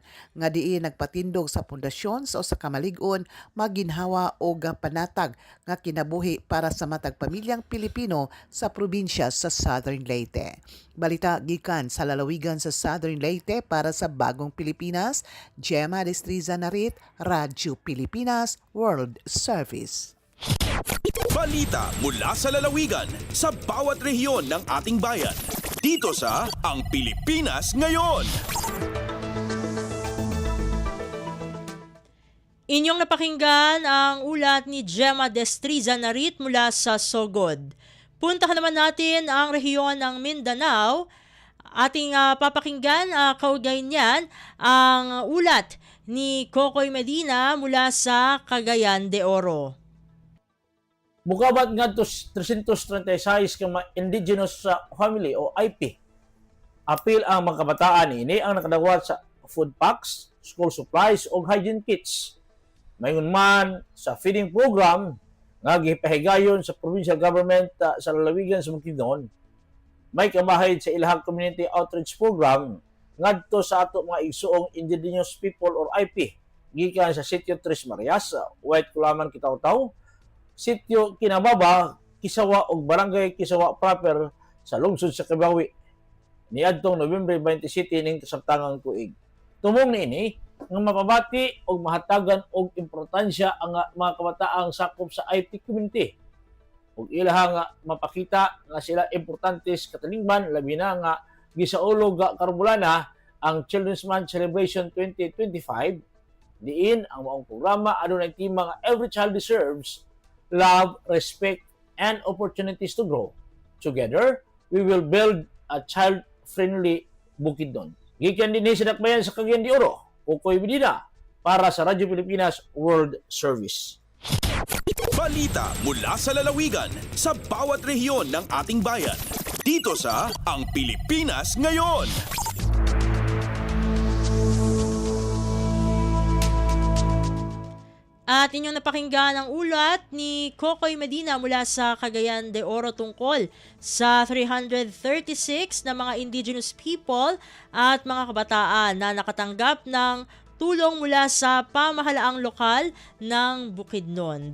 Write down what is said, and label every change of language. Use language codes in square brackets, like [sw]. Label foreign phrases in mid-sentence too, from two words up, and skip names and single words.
[ceb] Nga diin nagpatindog sa pundasyon sa usa ka malig-on maginhawa og panatag nga kinabuhi para sa matag pamilyang Pilipino sa probinsya sa Southern Leyte. Balita gikan sa lalawigan sa Southern Leyte para sa Bagong Pilipinas, Gemma Destriza Narit, Radyo Pilipinas World Service. [tl] Balita mula sa lalawigan sa bawat rehiyon ng ating bayan. Dito sa Ang Pilipinas Ngayon. Inyong napakinggan ang ulat ni Gemma Destriza Narit mula sa Sogod. Puntahan naman natin ang rehiyon ng Mindanao. Ating papakinggan kaugnay niyan ang ulat ni Kokoy Medina mula sa Cagayan de Oro. [ceb] Mukabat nga 336 ka mga [en] indigenous family [ceb] o IP. Apil ang mga kabataan ini ang nakadawat sa [en] food packs, school supplies [ceb] o [en] hygiene kits. [ceb] Mayon man sa [en] feeding program [ceb] nga gipahigayon sa [en] provincial government [ceb] sa lalawigan sa Bukidnon. May kamahid sa ilahang [en] community outreach program [ceb] ngadto sa ato mga igsuong [en] indigenous people [ceb] or IP gikan sa Sitio Tres Marias, White Culaman, Kitaw-Taw, Sitio Kinababa, Kisawa ug Barangay Kisawa proper sa lungsod sa Kibawi niadtong Nobyembre 27 ning kasabtangang tuig. Tumong niini nga mapabati og mahatagan og importansya ang mga kabataang sakop sa IP community ug ilahang mapakita nga sila importantes katalingban labi na nga gisaulog karumulana ang Children's Month Celebration 2025 diin ang maong programa adunay tema nga [en] every child deserves love, respect, and opportunities to grow. Together, we will build a child-friendly Bukidnon. [ceb] Gikan din sa dakbayan sa Cagayan de Oro, Kokoy Medina, para sa Radyo Pilipinas World Service. [tl] Balita mula sa lalawigan sa bawat rehiyon ng ating bayan. Dito sa Ang Pilipinas Ngayon. At inyong napakinggan ang ulat ni Kokoy Medina mula sa Cagayan de Oro tungkol sa 336 na mga [en] indigenous people [tl] at mga kabataan na nakatanggap ng tulong mula sa pamahalaang lokal ng Bukidnon.